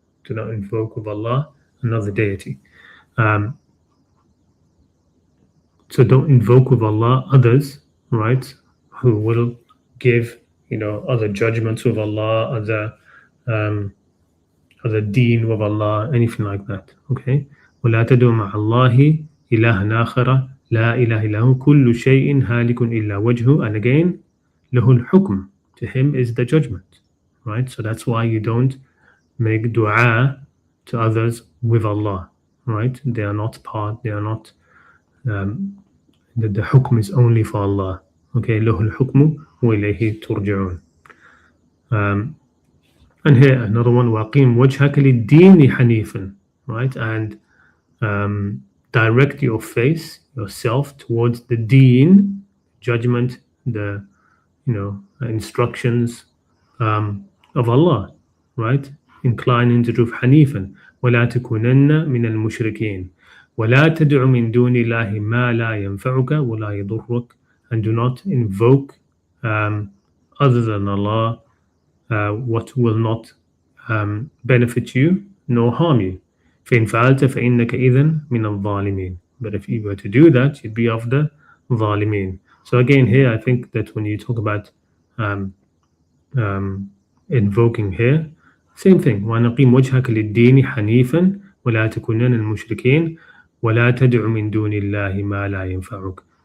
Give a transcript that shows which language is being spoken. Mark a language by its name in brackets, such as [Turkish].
[English] Do not invoke with Allah another deity. So don't invoke with Allah others, right, who will give, other judgments with Allah, other deen with Allah, anything like that. Okay. [Arabic] ولا تدعو مع الله إلها آخر لا إله إلا هو كل شيء هالك إلا وجهه. [English] And again, [Arabic] له الحكم. [English] To him is the judgment, right? So that's why you don't make dua to others with Allah, right? They are not part. They are not. The hukm is only for Allah. [Arabic] Okay. له الحكم وإليه ترجعون. [English] And here another one, [Arabic] وَأَقِيمْ وَجْهَكَ لِلدِّينِ حَنِيفًا, [English] right? And direct your face, yourself, towards the deen, judgment, the instructions of Allah, right? Incline into truth. [Arabic] حَنِيفًا وَلَا تَكُونَنَّ مِنَ الْمُشْرِكِينَ وَلَا تَدْعُ مِن دُونِ اللَّهِ مَا لَا يَنفَعُكَ وَلَا يَضُرُّكَ. [English] And do not invoke other than Allah what will not benefit you nor harm you. [Arabic] فإن فعلت فإنك إذن من الظالمين. [English] But if you were to do that, you'd be of the ظالمين. So again, here I think that when you talk about invoking here, same thing. [Arabic] وَنَقِيمْ وَجْهَكَ لِلدِّينِ حَنِيفًا وَلَا تَكُونَنَّ الْمُشْرِكِينَ وَلَا تَدْعُ مِن دُونِ اللَّهِ مَا لَا يَنفَعُكَ.